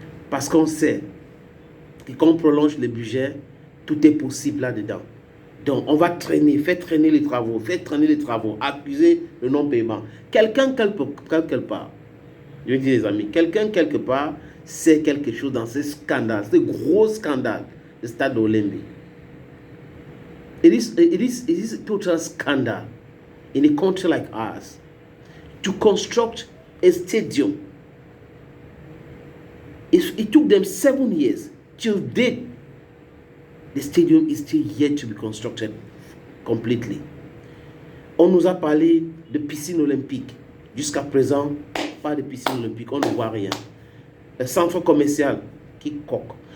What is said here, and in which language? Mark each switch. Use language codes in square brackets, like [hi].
[fr] Parce qu'on sait que quand on prolonge le budget, tout est possible là-dedans. Donc, on va traîner, faire traîner les travaux, accuser le non-paiement. Quelqu'un quelque part, je dis les amis, quelqu'un quelque part sait quelque chose dans ce scandale, ce gros scandale du stade d'Olembe. [en] It is a total scandal in a country like ours to construct a stadium. It took them 7 years. Till date, the stadium is still yet to be constructed completely. [fr] On nous a parlé de piscine olympique. Jusqu'à présent, pas de piscine olympique, on ne voit rien. Le centre commercial qui coque.